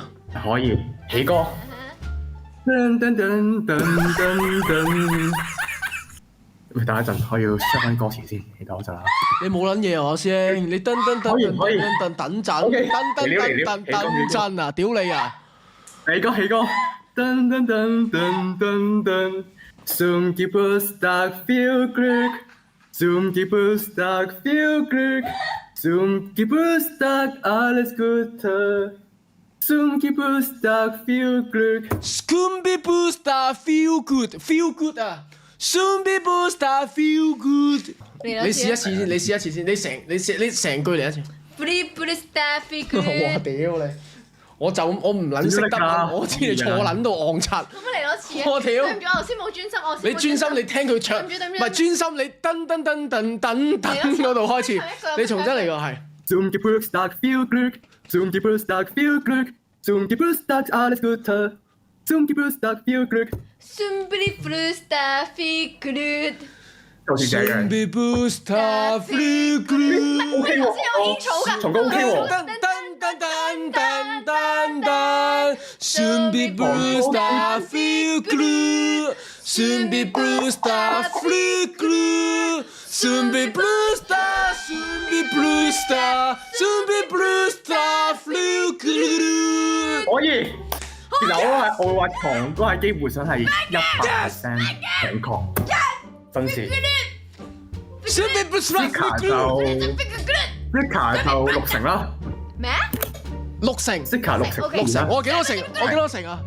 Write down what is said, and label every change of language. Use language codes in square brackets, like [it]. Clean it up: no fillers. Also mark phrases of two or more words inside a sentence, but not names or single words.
[yue] 可以，起歌。噔噔噔噔噔噔。喂，等一陣，我要 check 翻歌詞先，你等我陣啦。你冇撚嘢啊，師兄！你噔噔噔噔噔噔等陣， OK，噔噔噔噔陣啊！屌你啊！起歌，噔噔噔噔噔噔。 [de] Zum Geburtstag viel Glück, zum Geburtstag viel Glück, zum Geburtstag alles Gute, zum Geburtstag viel Glück。 [en] Scooby Booster feel good，feel good 啊 ！Scooby Booster feel good。 [yue] 你試一次先，你試一次先，你成句嚟一次。哇！屌你！我唔撚識德文，我知你錯撚到戇柒。咁嚟多次啊！我屌對唔住，我頭先冇專心，我你專心，你聽佢唱，唔係專心，你噔噔噔噔噔噔嗰度開始，你重新嚟個係。 [de] Zum Geburtstag viel Glück, zum Geburtstag viel Glück, zum Geburtstag alles Gute, zum Geburtstag viel Glück。 [yue] 就似這樣。 [en] Scooby Booster feel good。 [yue] OK 喎，重歌 OK 喎。 [en] 噔噔噔噔噔噔 Scooby Booster feel good。Scooby Booster feel good。Scooby Booster，Scooby Booster，Scooby Booster feel good。 [yue] 可以。其實我會話床歌係基本上係100% 正確，真是。 [en] Scooby Booster feel good。 [yue] Sika 就60%啦。咩 6成。 Sika 60%。 6成，我幾多成？我幾多成啊？